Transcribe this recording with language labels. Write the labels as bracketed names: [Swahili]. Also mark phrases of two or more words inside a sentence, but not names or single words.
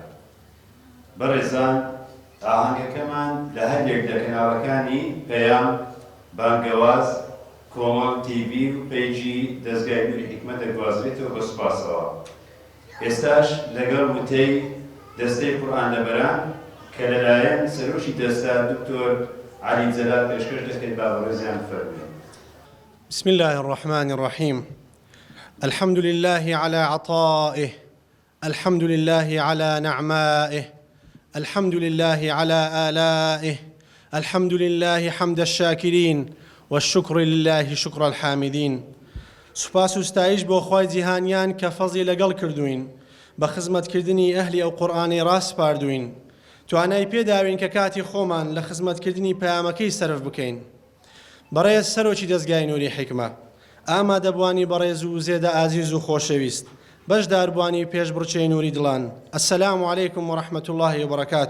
[Central Kurdish] بەڕێزان، ئاهەنگەکەمان لە هەندێک لە کەناڵەکانی پەیام، بانگەواز، کۆمەڵ تیڤی و پەیجی دەستگای نوری حیکمەت دەگوازرێتەوە بە سوپاسەوە. ئێستاش لەگەڵ وتەی دەستەی قورئان لەبەران کە لەلایەن سەرۆشی دەستە دکتۆر عەلی جەلال پێشکەش دەکەیت با بەڕێزیان فەرموویە. [Arabic] بسم الله الرحمن الرحيم. الحمد لله على عطائه، الحمد لله على نعمائه، الحمد لله على آلائه، الحمد لله حمد الشاكرين، والشكر لله شكر الحامدين. [Central Kurdish] سوپاس و ستایش بۆ خوای جیهانیان کە فەزڵی لەگەڵ کردوین بە خزمەتکردنی ئەهلی ئەو قورئانی ڕاست پاردوین. توانای پێداوین کە کاتی خۆمان لە خزمەتکردنی پەیامەکەی سەرف بکەین. بەڕێز سەرۆکی دەستگای نوری حیکمە، ئامادەبوانی بەڕێز و زێدە ئازیز و خۆشەویست، بەشداربوانی پێشبڕچەی نوری دڵان، [Arabic] ئەسەلام عەلەیکم و ڕەحمەت الله وبەرەکاتوه.